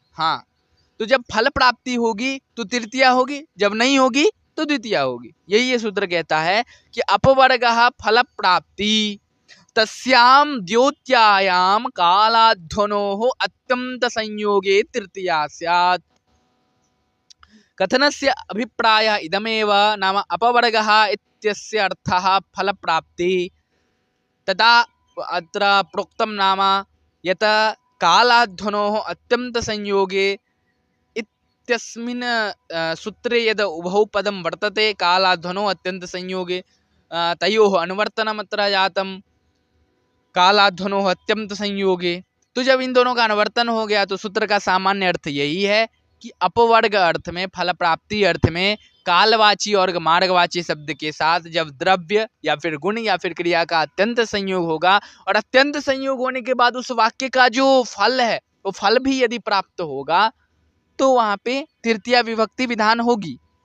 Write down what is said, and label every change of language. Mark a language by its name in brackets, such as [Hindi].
[Hindi] हाँ, तो जब फल प्राप्ति होगी तो तृतीया होगी, जब नहीं होगी तो द्वितीया होगी। यही ये सूत्र कहता है कि [Sanskrit] अपवर्ग फल प्राप्ति तस्याम द्योत्यायाम कालाध्वनोः अत्यंत संयोगे तृतीया स्यात्। कथनस्य अभिप्रायः इदमेव, नाम अपवर्गः इत्यस्य अर्थः फल प्राप्ति, तथा अत्र प्रोक्तं नाम यत् कालाध्वनोः अत्यंत संयोगे इत्यस्मिन् सूत्रे यद् उभौ पदं वर्तते कालाध्वनोः अत्यंत संयोगे, तयोः अनुवर्तनमत्र जातं कालाध्वनोः अत्यंत संयोगे। [Hindi] तो जब इन दोनों का अनुवर्तन हो गया तो सूत्र का सामान्य अर्थ यही है कि अपवर्ग अर्थ में, फल प्राप्ति अर्थ में कालवाची और मार्गवाची शब्द के साथ जब द्रव्य या फिर गुण या फिर क्रिया का अत्यंत संयोग होगा और अत्यंत संयोग होने के बाद उस वाक्य का जो फल है वो फल भी यदि प्राप्त होगा तो वहां पे तृतीया विभक्ति विधान होगी।